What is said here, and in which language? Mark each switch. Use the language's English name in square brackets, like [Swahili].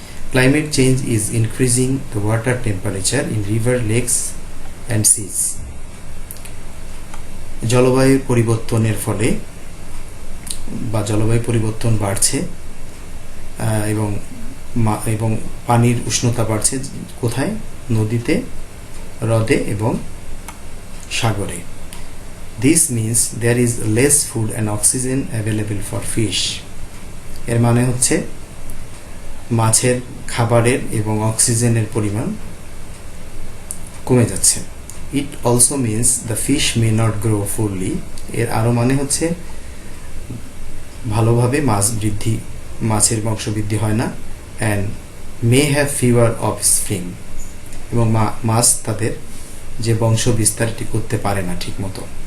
[English] Climate change is increasing the water temperature in river, lakes and seas. [Bangla] জলবায়ু পরিবর্তনের ফলে বা জলবায়ু পরিবর্তন বাড়ছে এবং পানির উষ্ণতা বাড়ছে কোথায়? নদীতে, হ্রদে এবং সাগরে। [English] This means there is less food and oxygen available for fish. [Bangla] এর মানে হচ্ছে মাছের খাবারের এবং অক্সিজেনের পরিমাণ কমে যাচ্ছে। [English] It also means the fish may not grow fully. [Bangla] এর আরো মানে হচ্ছে ভালোভাবে মাছের বংশবৃদ্ধি হয় না, [English] and may have fewer offspring. [Bangla] এবং মাছ তাদের যে বংশ বিস্তারটি করতে পারে না ঠিক মতো।